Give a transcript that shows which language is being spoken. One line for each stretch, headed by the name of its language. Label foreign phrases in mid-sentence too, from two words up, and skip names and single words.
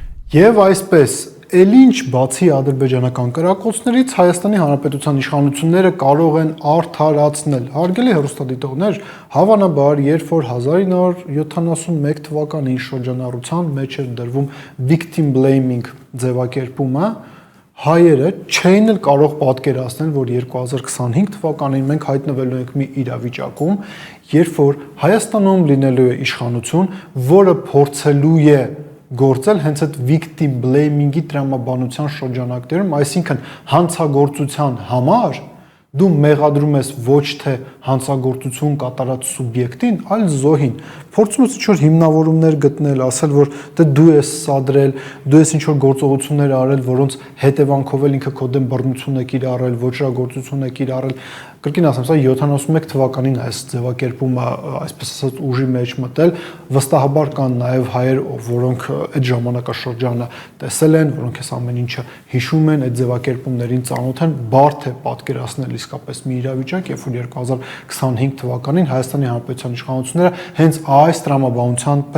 Armenian: Եվ այսպես, Էլինչ բացի ադրբեջանական կրակոցներից Հայաստանի Հանրապետության իշխանությունները կարող են արդարացնել։ Հարգելի հեռուստադիտողներ, հավանաբար, երբ որ 1971 թվականին շրջանառության մեջ էր դրվում
English: victim blaming
Armenian: ձևակերպումը, հայերը չէին էլ կարող պատկերացնել, որ 2025 թվականին մենք հայտնվելու ենք մի իրավիճակում, երբ որ Հայաստանում լինելու է իշխանություն, որը փորձելու է գործել հենց այդ
English: victim blaming-
Armenian: ի տրամաբանության շրջանակներում, այսինքն հանցագործության համար դու մեղադրում ես ոչ թե հանցագործություն կատարած սուբյեկտին, այլ զոհին։ Փորձում ես ինչ-որ հիմնավորումներ գտնել, ասել, որ դե դու ես սադրել, դու ես ինչ-որ գործողություններ արել, որոնց հետևանքով էլ ինքը քո դեմ բռնություն է կիրառել, ոչրագործություն է կիրառել։ Կրկին ասեմ, սա 71 թվականին այս ձևակերպումը, այսպես ասած, ուժի մեջ մտել, վստահաբար կան նաև հայեր, որոնք այդ ժամանակաշրջանը տեսել են, որոնք այս ամեն ինչը հիշում են, այդ ձևակերպումներին ծանոթ են, բարդ է պատկերացնել իսկապես մի իրավիճակ, երբ որ 2025 թվականին Հայաստանի Հանրապետության իշխանությունները հենց այս տրամաբանությամբ